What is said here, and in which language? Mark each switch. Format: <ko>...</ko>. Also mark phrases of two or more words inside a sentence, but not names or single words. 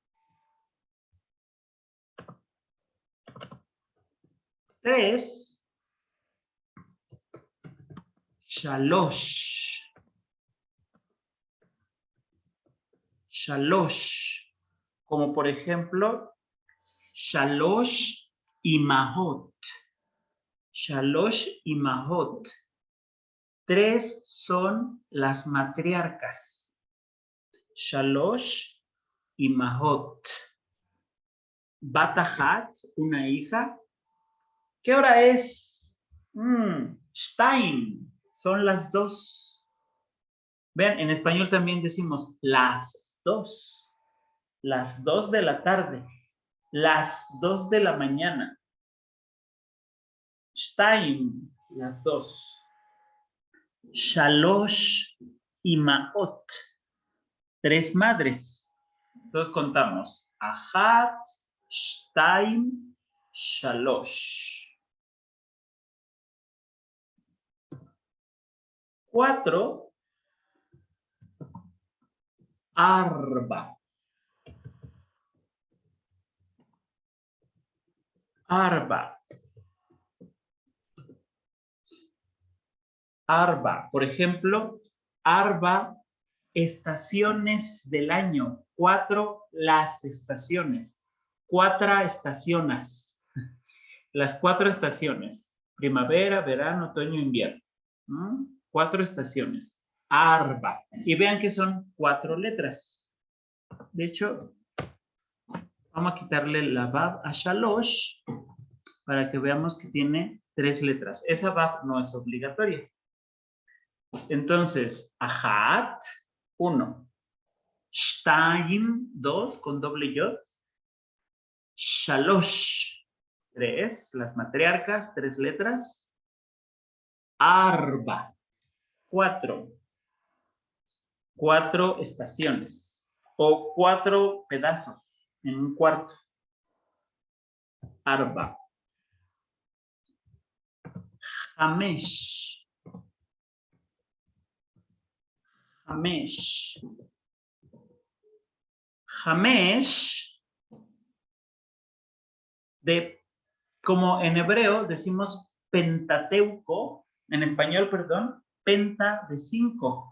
<es>Tres. Shalosh. Shalosh. Como por ejemplo,</es> <he>שלוש אמהות. שלוש אמהות.</he> <es>3 son las matriarcas.</es> <he>שלוש אמהות.</he> <es>Batahat, una hija. ¿Qué hora es? Shtaim. Son las 2. Vean, en español también decimos las 2. Las 2 de la tarde. Las 2 de la mañana. Shtaim, las 2.</es> <he>שלוש אמהות.</he> <es>3 madres. Entonces contamos. Ajat,</es> <he>שתיים, שלוש.</he> <es>4. Arba. Arba. Arba. Por ejemplo, Arba, estaciones del año. 4 las estaciones. 4 estaciones. Las 4 estaciones. Primavera, verano, otoño, invierno. 4 estaciones. Arba. Y vean que son 4 letras. De hecho, vamos a quitarle la Vav a Shalosh para que veamos que tiene 3 letras. Esa Vav no es obligatoria. Entonces, Ajat, 1. Shtaim, 2, con doble yod. Shalosh, 3, las matriarcas, 3 letras. Arba, 4. 4 estaciones o 4 pedazos en un cuarto.</es> <he>ארבע. חמש.</he> <es>Hamesh. Hamesh, como en hebreo decimos Pentateuco, en español, perdón, penta de 5.</es>